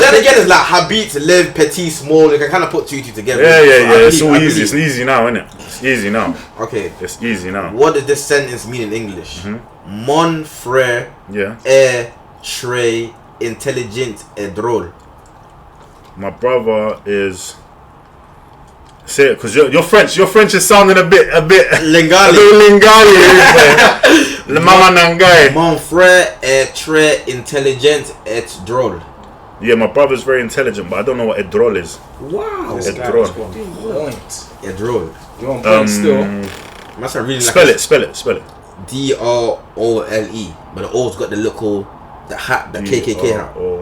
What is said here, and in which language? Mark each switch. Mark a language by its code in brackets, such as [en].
[en] then again, it's like habit, live, petit, small. You can kind of put two together. Yeah. It's all I easy. It's believe. easy now, isn't it? It's easy now. Okay. It's easy now. What does this sentence mean in English? [fr] Mon frère [en] Yeah. [fr] est très intelligent et drôle. [en] My brother is. Say it, because your French is sounding a bit Lingali. [ln] lingali. Le mama nangai. [fr] Mon frère est très intelligent et drôle. [en] Yeah, my brother's very intelligent, but I don't know what a drôle is. Wow. This A guy drone. is on point. [fr] Et drôle. [en] You're on point still. Must have reading Spell like it. DROLE. But the O's got the hat, the KKK hat.